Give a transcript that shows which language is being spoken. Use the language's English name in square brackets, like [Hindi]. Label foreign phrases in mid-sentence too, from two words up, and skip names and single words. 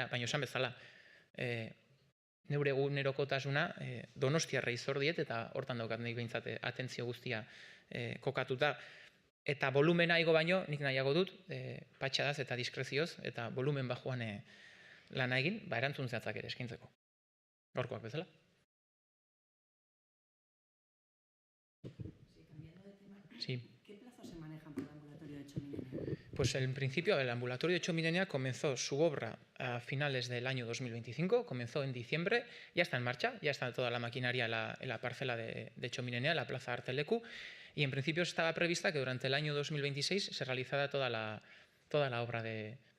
[Basque] Baina esan bezala, neure egunerokotasuna donostiarrei zor diet, eta hortan daukat nik behintzat atentzio guztia kokatuta. Eta volumena igo baino, nik nahiago dut, patxadaz eta diskrezioz, eta volumen bajuan lana egin, erantzun zehatzak ere eskintzeko. Gaurkoak bezala. [Spanish] Sí. ¿Qué plazos se manejan para el ambulatorio de Hecho Milenio? Pues en principio el ambulatorio de Hecho Milenio comenzó su obra a finales del año 2025, comenzó en diciembre, ya está en marcha, ya está toda la maquinaria en la parcela de Hecho Milenio, en la plaza Arteleku, y en principio estaba prevista que durante el año 2026 se realizara toda la obra del ambulatorio.